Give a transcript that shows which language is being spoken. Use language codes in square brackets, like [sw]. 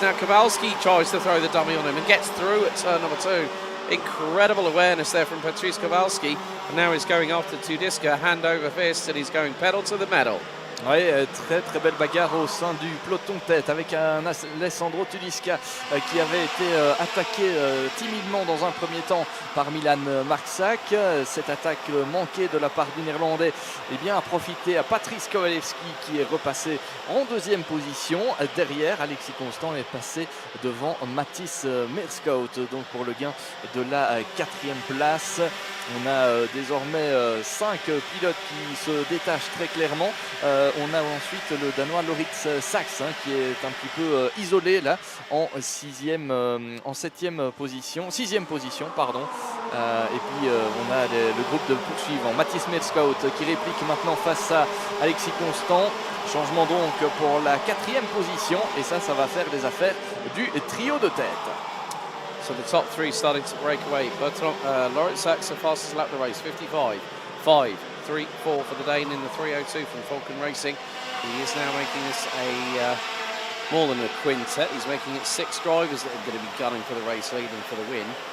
[en] Now Kowalski tries to throw the dummy on him and gets through at turn number 2. Incredible awareness there from Patrice Kowalski, and now he's going after Tudiska, hand over fist, and he's going pedal to the metal. [fr] Oui, très très belle bagarre au sein du peloton de tête avec un Alessandro Tudiska qui avait été attaqué timidement dans un premier temps par Milan Marczak. Cette attaque manquée de la part du Néerlandais a profité à Patrice Kowalski qui est repassé en deuxième position. Derrière, Alexis Constant est passé devant Mathis Mirguet, donc pour le gain de la 4e place. On a désormais 5 pilotes qui se détachent très clairement. On a ensuite le Danois Loritz Sachs qui est un petit peu isolé là en 6e position, pardon. Et puis on a le groupe de poursuivants, Mathis Mirguet qui réplique maintenant face à Alexis Constant. Changement donc pour la 4e position, et ça va faire des affaires du trio de tête. [en] So the top 3 starting to break away. Loritz Sachs, the fastest lap of the race, 55, 5, 3, 4 for the Dane in the 302 from Falcon Racing. He is now making this a more than a quintet. He's making it 6 drivers that are going to be gunning for the race lead and for the win.